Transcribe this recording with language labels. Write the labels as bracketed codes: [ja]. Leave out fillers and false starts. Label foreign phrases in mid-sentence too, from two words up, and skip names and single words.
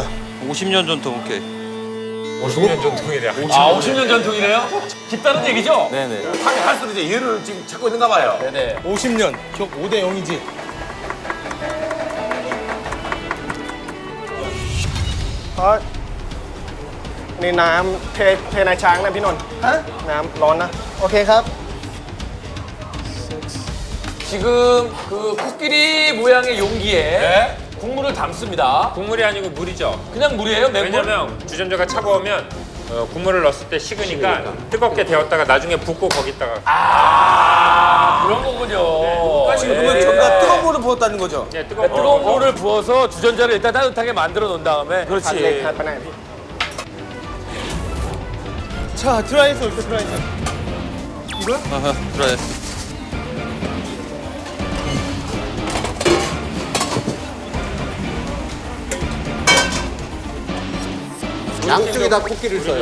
[ko] 50년 전통 오케이. 50년 전통이래. 아 50년 전통이래요? 깊다는 얘기죠? 네네. 하긴 할수록 이제 이해를 지금 찾고 있는가 봐요. 네네. 50년. 기억 5대 0이지. 아, [th] นี่น้ำเทในช้างนะพี่นนท์ฮะน้ำร้อนนะโอเคครับ [ko] 지금 그 코끼리 모양의 용기에 국물을 담습니다. 국물이 아니고 물이죠. 그냥 물이에요? 맹물? 왜냐면 주전자가 차가우면 국물을 넣었을 때 식으니까 뜨겁게 데웠다가 나중에 붓고 거기다가 아 그런 거군요. 지금 예. 그러면 저기다 뜨거운 물을 부었다는 거죠? 예, 뜨거운 뜨거운 물을 부어서 주전자를 일단 따뜻하게 만들어 놓은 다음에 [th] ผัด [ko] 그렇지. [th] เล็กผัดไปไหนพี่ [ko] 자, 드라이서 이렇게 드라이서. 아하, 그래. 양쪽에다 코끼리를 써요.